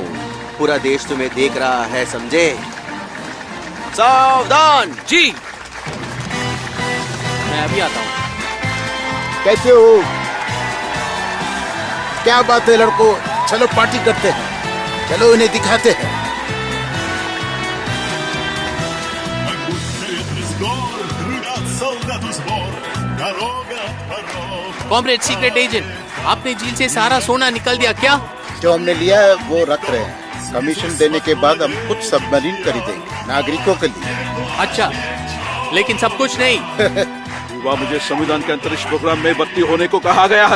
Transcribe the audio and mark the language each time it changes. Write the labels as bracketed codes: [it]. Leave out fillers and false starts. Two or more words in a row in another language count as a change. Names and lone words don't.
[hi] पूरा देश तुम्हें देख रहा है, समझे? सावधान। जी, मैं अभी आता हूँ। कैसे हो? क्या बात है लड़कों, चलो पार्टी करते हैं। चलो इन्हें दिखाते हैं। [ru] Из гор рвется [en] Comrade secret agent, [hi] आपने झील से सारा सोना निकल दिया क्या? जो हमने लिया है वो रख रहे हैं। कमीशन देने के बाद हम कुछ सबमरीन खरीदेंगे नागरिकों के लिए। अच्छा, लेकिन सब कुछ नहीं। युवा, मुझे संविधान के अंतरिक्ष प्रोग्राम में भर्ती होने को कहा गया है।